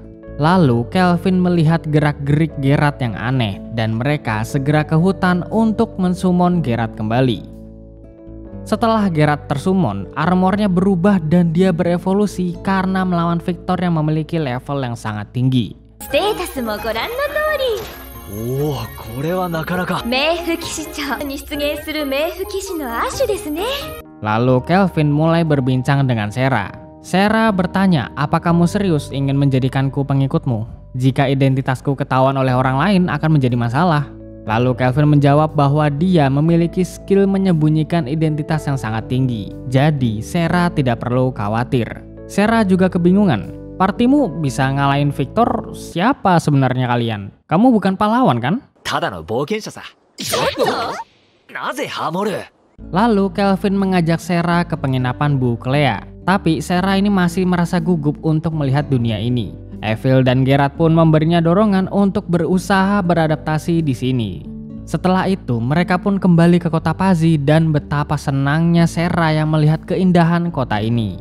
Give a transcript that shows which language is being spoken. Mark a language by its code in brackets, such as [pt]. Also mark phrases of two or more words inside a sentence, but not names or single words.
[id] Lalu Kelvin melihat gerak-gerik Geralt yang aneh dan mereka segera ke hutan untuk mensummon Geralt kembali. Setelah Geralt tersummon, armornya berubah dan dia berevolusi karena melawan Victor yang memiliki level yang sangat tinggi. [ja] ステータスもご覧の通り。おお、これはなかなか。冥府騎士長に出現する冥府騎士のアッシュですね。 [id] Lalu Kelvin mulai berbincang dengan Sera. Sera bertanya, apa kamu serius ingin menjadikanku pengikutmu? Jika identitasku ketahuan oleh orang lain akan menjadi masalah. Lalu Kelvin menjawab bahwa dia memiliki skill menyembunyikan identitas yang sangat tinggi. Jadi Sera tidak perlu khawatir. Sera juga kebingungan. Partimu bisa ngalahin Victor, siapa sebenarnya kalian? Kamu bukan pahlawan kan? [ja] ただの冒険者さ。ちょっと。なぜハモる？ [id] Lalu Kelvin mengajak Sera ke penginapan Bu Clea. Tapi Sera ini masih merasa gugup untuk melihat dunia ini. Evil dan Geralt pun memberinya dorongan untuk berusaha beradaptasi di sini. Setelah itu mereka pun kembali ke kota Pazzi dan betapa senangnya Sera yang melihat keindahan kota ini.